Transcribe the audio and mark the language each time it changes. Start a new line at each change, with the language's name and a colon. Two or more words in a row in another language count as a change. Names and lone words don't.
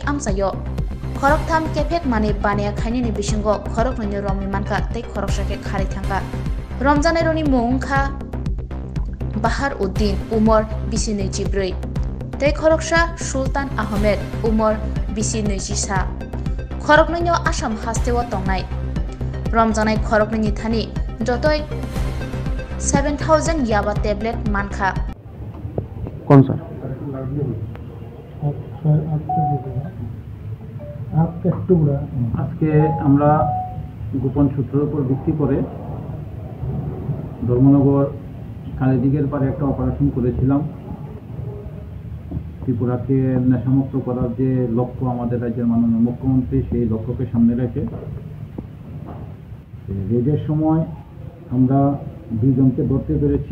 Kok Borok: आमसायो खरकथाम केफेक माने बानाया खायनि बिसिंगो खरक ननि रमनि मानका तै खरक साके खारि थांगा रमजानाय रनि मुंखा बाहार उद्दीन उमर 24 तै खरकसा सुल्तान आहमेद उमर 24 खरक ननि आसाम हास्तेव तंनाय रमजानाय खरक ननि थानि जतय 7000 याबा टेब्लेट मानखा
Hindi: कौन सा
Bangla: আজকে আমরা গোপন সূত্রের উপর ভিত্তি করে ধর্মনগর কালীদিঘির পারে একটা অপারেশন করেছিলাম। ত্রিপুরাকে নেশামুক্ত করার যে লক্ষ্য আমাদের রাজ্যের মাননীয় মুখ্যমন্ত্রী, সেই লক্ষ্যকে সামনে রেখে রেডের সময় আমরা দুইজনকে ধরতে পেরেছি।